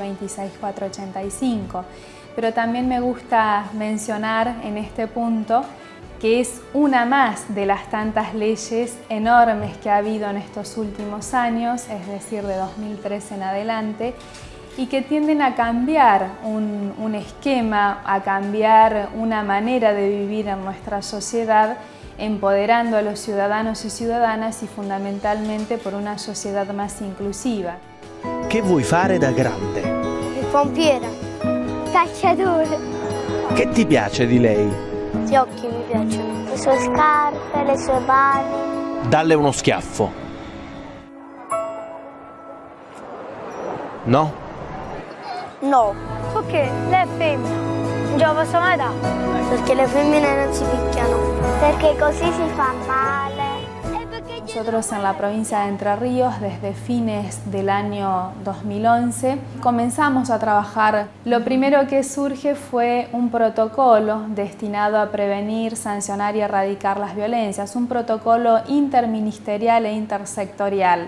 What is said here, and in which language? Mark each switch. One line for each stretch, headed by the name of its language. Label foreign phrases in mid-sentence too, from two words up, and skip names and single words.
Spanish: 26485, pero también me gusta mencionar en este punto que es una más de las tantas leyes enormes que ha habido en estos últimos años, es decir, de 2013 en adelante, y que tienden a cambiar un esquema, a cambiar una manera de vivir en nuestra sociedad, empoderando a los ciudadanos y ciudadanas y fundamentalmente por una sociedad más inclusiva.
Italian: Che vuoi fare da grande? Il pompiere, cacciatore. Che ti piace di lei? Gli occhi mi piacciono, le sue scarpe, le sue mani. Dalle uno schiaffo. No? No, perché lei è femmina, non ce la posso mai dare. Perché le femmine non si picchiano, perché così si fa male.
Spanish: Nosotros en la provincia de Entre Ríos, desde fines del año 2011, comenzamos a trabajar. Lo primero que surge fue un protocolo destinado a prevenir, sancionar y erradicar las violencias, un protocolo interministerial e intersectorial.